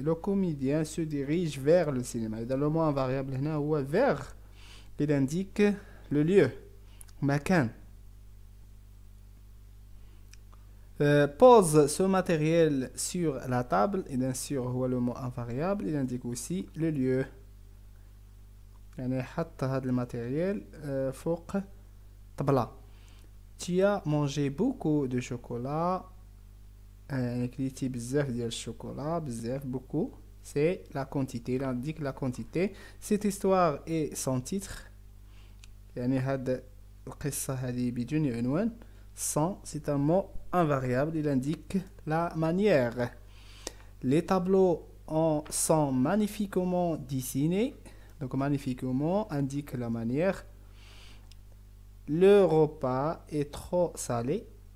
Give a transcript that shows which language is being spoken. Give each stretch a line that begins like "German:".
French: Le comédien se dirige vers le cinéma.
Arabic: إذا
French: le mot invariable
Arabic: هنا هو
French: vers, il indique le lieu
Arabic: مكان.
French: Pose ce matériel sur la table. Et bien sûr
Arabic: هو
French: le mot invariable, il indique aussi le lieu.
Arabic: يعني حط هذا الماتيريال فوق طبلة.
French: Tu as mangé beaucoup de chocolat.
Arabic: كليتي بزاف ديال الشوكولا. بزاف
French: beaucoup. C'est la quantité. Il indique la quantité. Cette histoire est sans titre.
Arabic: يعني هاد القصة هذه بدون عنوان.
French: Sans, c'est un mot invariable. Il indique la manière. Les tableaux sont magnifiquement dessinés. Donc magnifiquement indique la manière. Le repas est trop salé.